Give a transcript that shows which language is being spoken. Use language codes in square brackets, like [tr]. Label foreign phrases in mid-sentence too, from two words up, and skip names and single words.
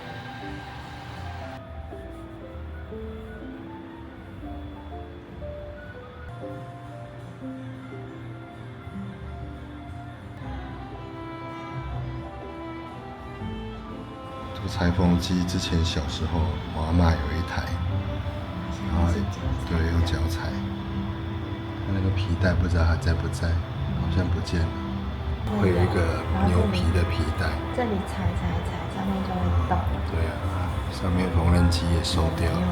[zh] 这个裁缝机之前小時候我阿嬤有一台，然後對有腳裁，那個皮帶不知道還在不在，好像不見了。會有一個牛皮的皮帶，這裡踩，上面就會動。對啊，上面縫紉機也收掉了。